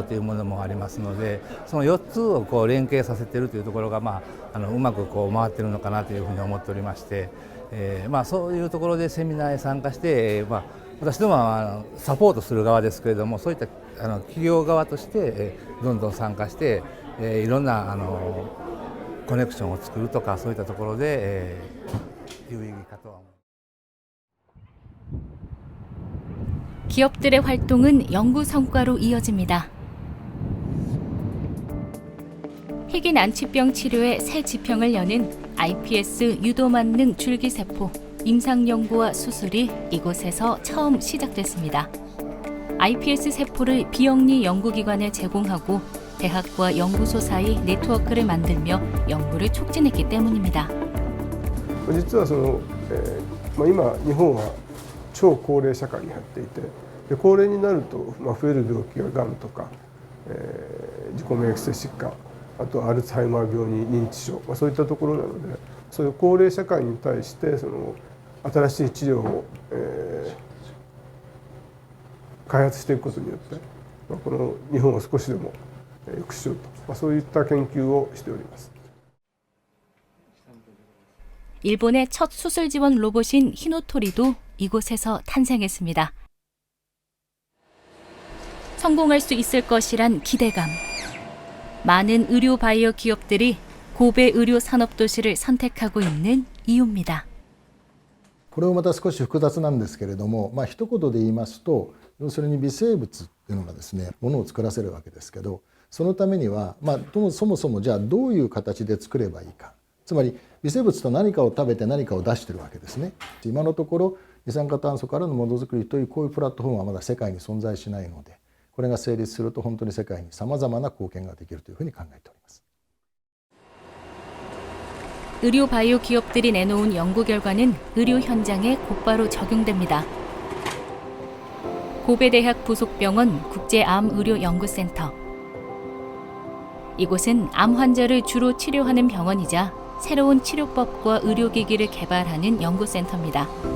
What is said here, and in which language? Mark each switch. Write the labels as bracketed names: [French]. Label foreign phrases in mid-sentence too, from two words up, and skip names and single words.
[Japanese] というものもありますので、その4つを連携させているというところが、うまく回っているのかなというふうに思っておりまして、そういうところでセミナーへ参加して、私どもはサポートする側ですけれども、そういった企業側としてどんどん参加して、いろんなコネクションを作るとか、そういったところで有意義かとは思います。 [Korean] 기업들의 활동은 연구 성과로 이어집니다. 희귀 난치병 치료의 새 지평을 여는 iPS 유도만능 줄기세포 임상 연구와 수술이 이곳에서 처음 시작됐습니다. iPS 세포를 비영리 연구기관에 제공하고 대학과 연구소 사이 네트워크를 만들며 연구를 촉진했기 때문입니다. [Japanese] 実は今日本は超高齢社会に入っていて、高齢になると増える病気ががんとか、自己免疫性疾患、あとアルツハイマー病に認知症、そういったところなので、そういう高齢社会に対して新しい治療を、開発していくことによって、この日本を少しでも良くしようと、そういった研究をしております。 [Korean] 일본의 첫 수술 지원 로봇인 히노토리도 이곳에서 탄생했습니다. 성공할 수 있을 것이란 기대감. 많은 의료 바이오 기업들이 고베 의료 산업 도시를 선택하고 있는 이유입니다. [Japanese] これもまた少し複雑なんですけれども、一言で言いますと、要するに微生物っていうのがですね、ものを作らせるわけですけど、そのためには、そもそもじゃあどういう形で作ればいいか。つまり微生物と何かを食べて何かを出してるわけですね。今のところ二酸化炭素からのものづくりというこういうプラットフォームはまだ世界に存在しないので、これが成立すると本当に世界にさまざまな貢献ができるというふうに考えております。 [Korean] 의료 바이오 기업들이 내놓은 연구 결과는 의료 현장에 곧바로 적용됩니다. 고베대학 부속병원 국제암의료연구센터. 이곳은 암 환자를 주로 치료하는 병원이자 새로운 치료법과 의료기기를 개발하는 연구센터입니다.